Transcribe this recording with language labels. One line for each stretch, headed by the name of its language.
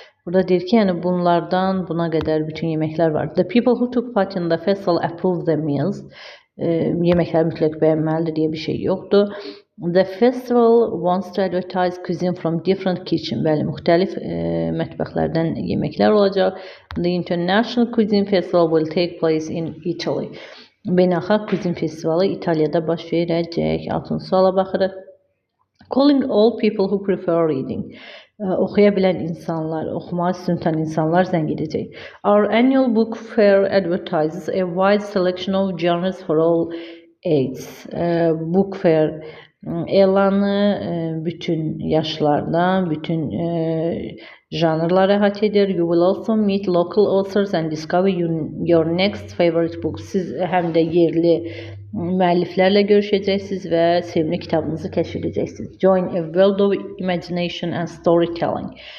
Azerbaijani: Burada deyir ki, yəni bunlardan buna qədər bütün yeməklər var.
English: The people who took part in the festival approve the meals.
Azerbaijani: Yeməkləri mütləq bəyənməlidir deyə bir şey yoxdur.
English: The festival wants to advertise cuisine from different kitchen.
Azerbaijani: Bəli, müxtəlif mətbəxlərdən yeməklər olacaq.
English: The International Cuisine Festival will take place in Italy.
Azerbaijani: Beynəlxalq Kuzin Festivalı İtaliyada baş verəcək. 6-cı suala baxırıq.
English: Calling all people who prefer reading.
Azerbaijani: Oxuya bilən insanlar, oxumağı üstün tutan insanlar zəng edəcək.
English: Our annual book fair advertises a wide selection of genres for all ages.
Azerbaijani: Book fair elanı bütün yaşlardan, bütün janrları əhatə edir.
English: You will also meet local authors and discover your next favorite book.
Azerbaijani: Siz həm də yerli müəlliflərlə görüşəcəksiniz və sevimli kitabınızı kəşf edəcəksiniz.
English: Join a world of imagination and storytelling.